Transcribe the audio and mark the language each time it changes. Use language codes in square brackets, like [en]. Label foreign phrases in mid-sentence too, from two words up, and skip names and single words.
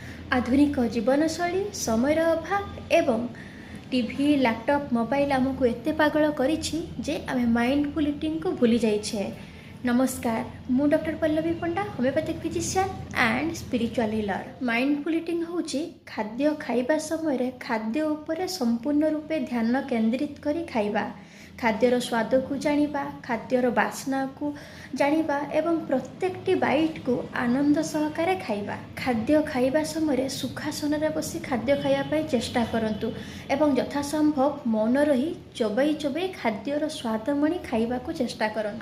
[or] ଆଧୁନିକ ଜୀବନଶୈଳୀ ସମୟ ଅଭାବ ଏବଂ ଟିଭି ଲାପଟପ ମୋବାଇଲ ଆମକୁ ଏତେ ପାଗଳ କରିଛି ଯେ ଆମେ [en] mindful eating [or] କୁ ଭୁଲି ଯାଉଛେ। ନମସ୍କାର, ମୁଁ ଡାକ୍ତର ପଲ୍ଲବୀ ପଣ୍ଡା, [en] homeopathic physician and spiritual healer. mindful eating [or] ହେଉଛି ଖାଦ୍ୟ ଖାଇବା ସମୟ ଖାଦ୍ୟ ଉପରେ ସମ୍ପୂର୍ଣ୍ଣ ରୂପେ ଧ୍ୟାନ କେନ୍ଦ୍ରିତ କରି ଖାଇବା, ଖାଦ୍ୟର ସ୍ୱାଦ କୁ ଜାଣିବା, ଖାଦ୍ୟର ବାସ୍ନା କୁ ଜାଣିବା ଏବଂ ପ୍ରତ୍ୟେକଟି ବାଇଟ କୁ ଆନନ୍ଦ ସହକାରେ ଖାଇବା। ଖାଦ୍ୟ ଖାଇବା ସମୟ ସୁଖାସନ ରେ ବସି ଖାଦ୍ୟ ଖାଇବା ପାଇଁ ଚେଷ୍ଟା କରନ୍ତୁ ଏବଂ ଯଥାସମ୍ଭବ ମୌନ ରହି ଚୋବାଇ ଚୋବାଇ ଖାଦ୍ୟର ସ୍ୱାଦ ମାଣି ଖାଇବା କୁ ଚେଷ୍ଟା କରନ୍ତୁ।